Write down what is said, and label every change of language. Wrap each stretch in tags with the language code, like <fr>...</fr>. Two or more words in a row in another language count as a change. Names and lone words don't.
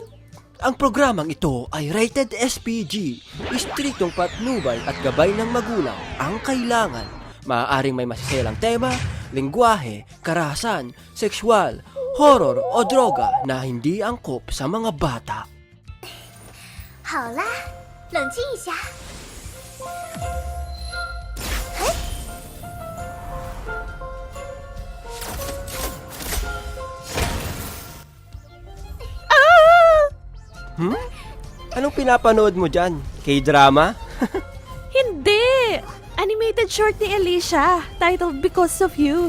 <tl>Ang programang ito ay rated SPG. Istriktong patnubay at gabay ng magulang ang kailangan. Maaaring may masiselang tema, lengguwahe, karahasan, sexual, horror o droga na hindi angkop sa mga bata.</tl> <zh>好啦，冷静一下。</zh> <tl>Anong pinapanood mo dyan? K-drama? Hindi! Animated short ni Alicia, titled Because of You.</tl>